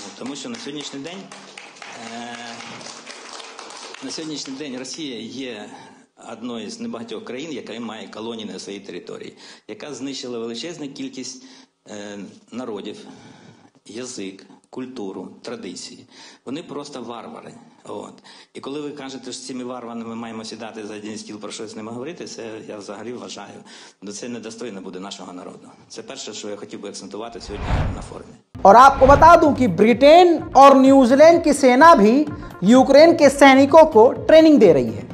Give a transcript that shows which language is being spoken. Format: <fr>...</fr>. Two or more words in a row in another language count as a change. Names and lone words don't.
<uk>Тому що на сьогоднішній день Росія є одною з небагатьох країн, яка має колонії на своїй території, яка знищила величезну кількість народів, язик, культуру, традиції. Вони просто варвари. І коли ви кажете, що з цими варварами ми маємо сідати за один стіл, про щось з ними говорити, це я взагалі вважаю, це недостойно буде нашого народу. Це перше, що я хотів би акцентувати сьогодні на форумі.</uk> <hi>और आपको बता दूं कि ब्रिटेन और न्यूजीलैंड की सेना भी यूक्रेन के सैनिकों को ट्रेनिंग दे रही है।</hi>